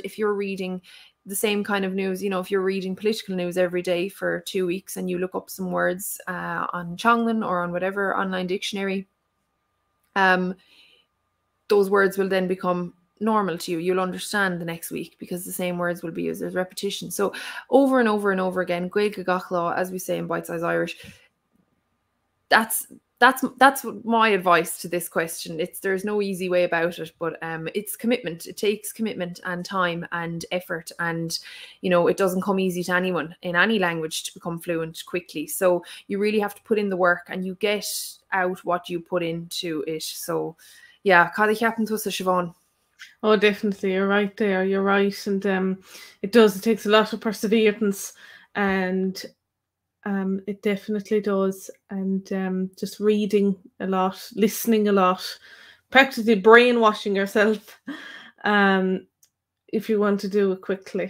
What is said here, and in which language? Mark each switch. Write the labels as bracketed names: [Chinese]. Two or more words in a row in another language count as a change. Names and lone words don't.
[English] If you're reading the same kind of news, if you're reading political news every day for 2 weeks and you look up some words on Chonglan or on whatever online dictionary, those words will then become normal to you. You'll understand the next week because the same words will be used. There's repetition. So over and over and over again, [Irish] Gaeilge gach lá, [English] as we say in Bitesize Irish. That's my advice to this question. There's no easy way about it, but it's commitment. It takes commitment and time and effort, and it doesn't come easy to anyone in any language to become fluent quickly. So you really have to put in the work, and you get out what you put into it. So yeah, [Irish] cad ceapan tú sa Siobhán. [English] Oh, definitely, you're right there. You're right, and it takes a lot of perseverance, and it definitely does. And just reading a lot, listening a lot, practically brainwashing yourself, if you want to do it quickly.